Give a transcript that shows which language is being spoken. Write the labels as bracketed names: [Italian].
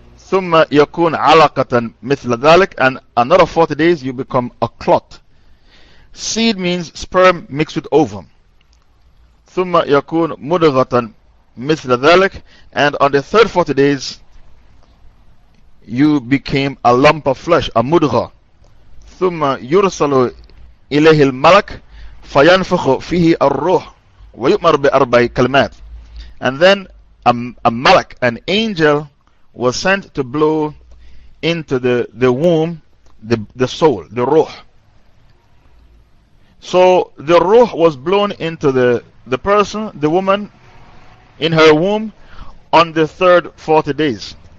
[Arabic] ثم يكون علقة مثل ذلك, [English] and another 40 days you become a clot. Seed means sperm mixed with ovum. [Arabic] ثم يكون مضغة مثل ذلك, [English] and on the third 40 days you became a lump of flesh, a mudgha. [Arabic] ثم يرسل إليه الملك فينفخ فيه al-rooh ويؤمر بأربع كلمات. [English] And then a malak, an angel, was sent to blow into the womb, the soul, the rooh. So the rooh was blown into the person, the woman, in her womb on the third 40 days.